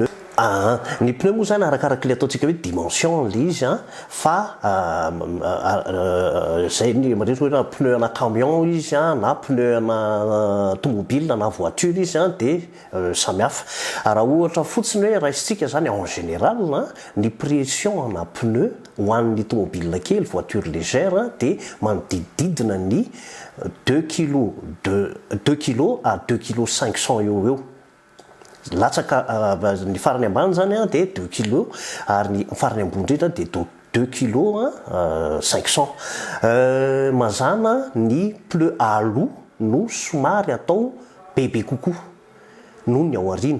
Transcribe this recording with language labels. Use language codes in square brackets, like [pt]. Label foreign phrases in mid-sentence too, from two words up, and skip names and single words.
[mg] Ny pneu moa zany arakarak'ilay ataontsika hoe dimension le izy fa zay ny rehetra hoe pneu ana camion izy na pneu ana tomobile na voiture izy dia samihafa. Raha ohatra fotsiny hoe raisitsika zany [fr] en général [mg] ny pression ana pneu ho an'ny tomobile kely [fr] voiture légère [mg] dia manodididina ny 2 kg à 2 kg 500 eo. Latsaka ny farany ambany zany dia 2 kg ary ny farany ambony indrindra dia 2 kg 500. Mazana ny pneu aloha no somary atao bebe kokoa noho ny ao aoriana.